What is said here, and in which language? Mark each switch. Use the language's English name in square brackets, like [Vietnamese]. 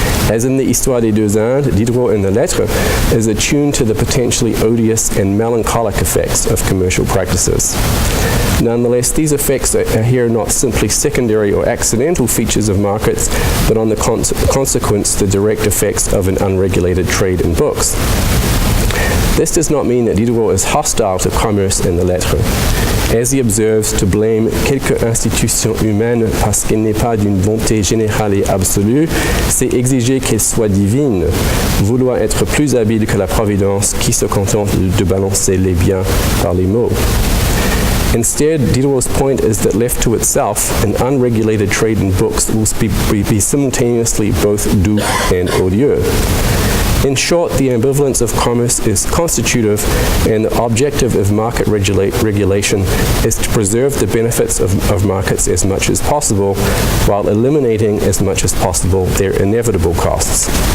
[English] As in the Histoire des deux Indes, Diderot in the Lettres is attuned to the potentially odious and melancholic effects of commercial practices. Nonetheless, these effects are here not simply secondary or accidental features of markets, but on the consequence, the direct effects of an unregulated trade in books. This does not mean that Diderot is hostile to commerce in the Lettres. As he observes, to blame [French] quelque institution humaine parce qu'elle n'est pas d'une bonté générale et absolue, c'est exiger qu'elle soit divine, vouloir être plus habile que la providence qui se contente de balancer les biens par les mots. [English] Instead, Diderot's point is that left to itself, an unregulated trade in books will be simultaneously both doux and odieux. In short, the ambivalence of commerce is constitutive, and the objective of market regulation is to preserve the benefits of markets as much as possible, while eliminating as much as possible their inevitable costs.